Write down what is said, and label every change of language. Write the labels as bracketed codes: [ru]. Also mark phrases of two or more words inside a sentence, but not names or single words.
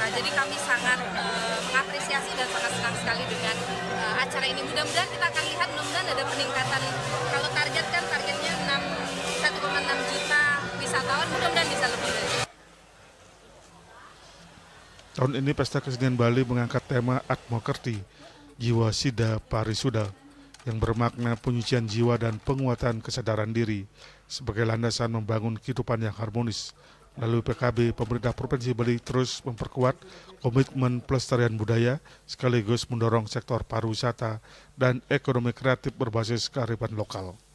[id] Jadi kami sangat mengapresiasi dan sangat senang sekali dengan acara ini. Mudah-mudahan kita akan lihat, mudah-mudahan ada peningkatan. Kalau targetnya 1,6 juta wisatawan, mudah-mudahan bisa lebih dari itu. Tahun ini Pesta Kesenian Bali mengangkat tema Atmokerti, Jiwa Sida Parisuda, yang bermakna penyucian jiwa dan penguatan kesadaran diri sebagai landasan membangun kehidupan yang harmonis. Melalui PKB, pemerintah Provinsi Bali terus memperkuat komitmen pelestarian budaya sekaligus mendorong sektor pariwisata dan ekonomi kreatif berbasis kearifan lokal.